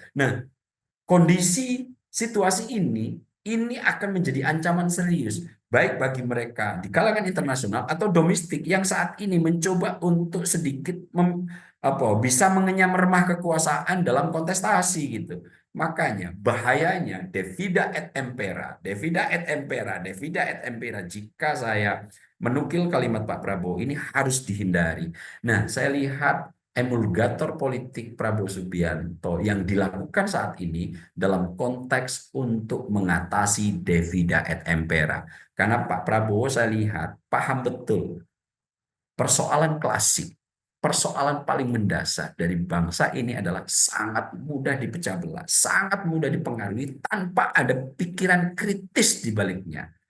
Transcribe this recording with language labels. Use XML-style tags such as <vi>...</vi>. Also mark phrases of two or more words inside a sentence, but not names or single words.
<id>Nah, kondisi situasi ini akan menjadi ancaman serius, baik bagi mereka di kalangan internasional atau domestik yang saat ini mencoba untuk sedikit bisa mengenyam remah kekuasaan dalam kontestasi gitu. Makanya bahayanya</id> <la>Devida et Impera, Devida et Impera, Devida et Impera.</la> <id>Jika saya menukil kalimat Pak Prabowo ini harus dihindari. Nah, saya lihat emulgator politik Prabowo Subianto yang dilakukan saat ini dalam konteks untuk mengatasi</id> <la>Devida et Impera.</la> <id>Karena Pak Prabowo saya lihat paham betul persoalan klasik, persoalan paling mendasar dari bangsa ini adalah sangat mudah dipecah belah, sangat mudah dipengaruhi tanpa ada pikiran kritis di baliknya.</id>